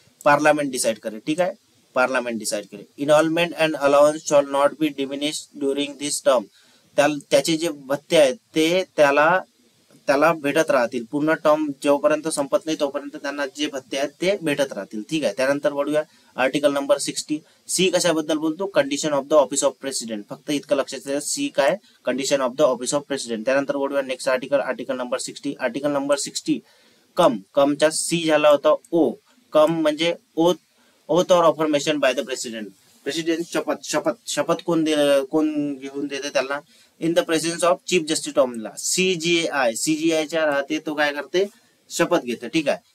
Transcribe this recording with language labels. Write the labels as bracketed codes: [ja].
[mr] Parliament decide करेल. ठीक आहे. पार्लमेंट डिसाईड करेल. [en] Involvement and allowance shall not be diminish during this term. [mr] त्याचे जे भत्ते आहेत ते त्याला भेटत राहतील. पूर्ण टर्म जेव्हापर्यंत संपत नाही तोपर्यंत त्यांना जे भत्ते आहेत ते भेटत राहतील. ठीक आहे. त्यानंतर वळूया आर्टिकल नंबर 60. सी कशाबद्दल बोलतो? Condition of the office of president. फक्त इतकं लक्षात ठेवा. सी काय? Condition of the office of president. त्यानंतर वळूया next article number 60. Article number 60 कमचा C झाला होता ओ. कम म्हणजे [en] Oath or affirmation by the president. [mr] President शपथ कोण घेऊन देते त्याला? [en] In the presence of chief justice of India. [mr] सीजीआयच्या राहते तो काय करते? शपथ घेते. ठीक आहे.